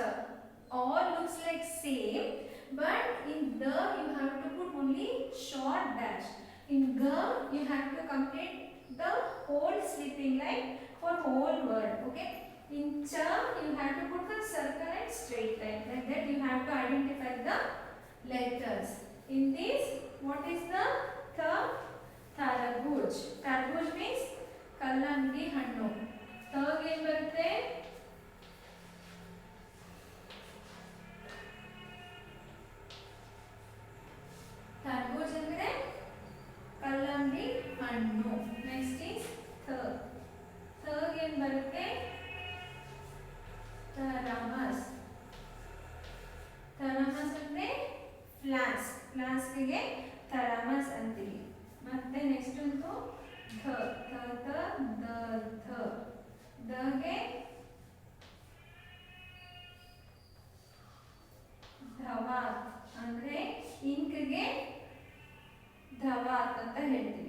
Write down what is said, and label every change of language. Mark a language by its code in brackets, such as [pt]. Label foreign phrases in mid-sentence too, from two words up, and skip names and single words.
[en] All looks like same, but in the you have to put only short dash. In Gha you have to complete the whole sleeping line for whole word. Okay. In Cha you have to put the circle and straight line. Like that you have to identify the letters. In this, what is the Tha? Tarabuz. [kn] Tarabuz means ಕಲ್ಲಂಗಡಿ ಹಣ್ಣು. Third ಏನು ಬರುತ್ತೆ? Tarabuz ಅಂದ್ರೆ ಕಲ್ಲಂಗಡಿ ಹಣ್ಣು. [en] Next is third. Third [kn] ಏನು ಬರುತ್ತೆ? Taramas. Taramas ಅಂದ್ರೆ ಫ್ಲಾಸ್ಕ್. ಫ್ಲಾಸ್ಕ್ಗೆ ಥರಾಮಸ್ ಅಂತೀವಿ. ಮತ್ತೆ ನೆಕ್ಸ್ಟ್ ಒಂದು ಧ, ಥ, ಥ, ದ, ಧ. ದಗೆ ಧವಾತ್ ಅಂದ್ರೆ ಇಂಕ್ಗೆ ಧವಾತ್ ಅಂತ ಹೇಳ್ತೀವಿ.